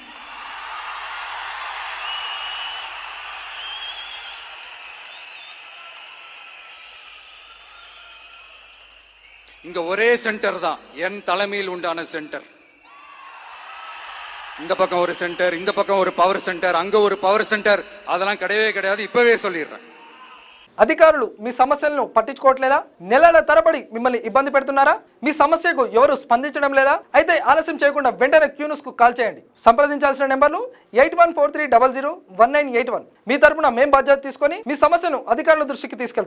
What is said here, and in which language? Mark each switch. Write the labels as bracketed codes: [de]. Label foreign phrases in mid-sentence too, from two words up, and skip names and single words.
[ta] இங்க ஒரே சென்டர் தான், என் தலைமையில் உண்டான சென்டர். இந்த பக்கம் ஒரு சென்டர், இந்த பக்கம் ஒரு [en] power center, [ta] அங்க ஒரு [en] power center, [ta] அதெல்லாம் கிடையவே கிடையாது. இப்பவே சொல்லிடுறேன். [te] అధికారులు మీ సమస్యలను పట్టించుకోవట్లేదా? నెలల తరబడి మిమ్మల్ని ఇబ్బంది పెడుతున్నారా? మీ సమస్యకు ఎవరు స్పందించడం లేదా? అయితే ఆలస్యం చేయకుండా వెంటనే క్యూన్యూస్ కు కాల్ చేయండి. సంప్రదించాల్సిన నెంబర్లు 8143001981. మీ తరపున మేం బాధ్యత తీసుకొని మీ సమస్యను అధికారుల దృష్టికి తీసుకెళ్తాం.